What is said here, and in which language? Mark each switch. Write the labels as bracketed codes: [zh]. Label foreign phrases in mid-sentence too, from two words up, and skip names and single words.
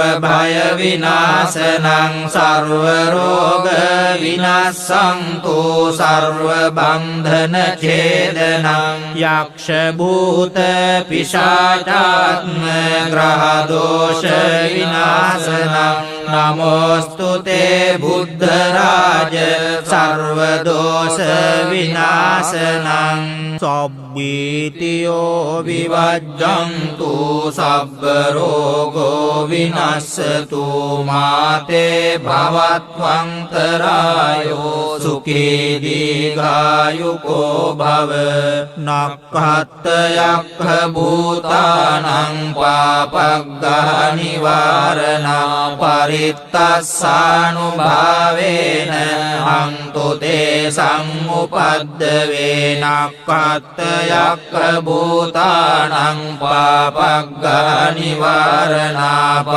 [sa] භය විනාශනං සර්ව රෝග විනාශන්තු සර්ව බන්ධන ඡේදනං යක්ෂ භූත පිශාචාත්ම ග්‍රහ දෝෂ විනාශනං නමෝස්තු තේ බුද්ධ රාජ සර්ව දෝෂ විනාශනං [pi] සබ්බීතියෝ විවජ්ජන්තු සබ්බ රෝගෝ විනස්සතු මාතේ භවත්වන්තරායෝ සුඛී දීඝායුකෝ භව නක්ඛත් යක්ඛ භූතානං පාපග්ගහ නිවාරණා පරි පරිත්තස්සානුභාවේන හන්තු තේ සම්උපද්දවේ නක්ඛත්ත යක්ඛ භූතානං පාපග්ගා නිවාරණා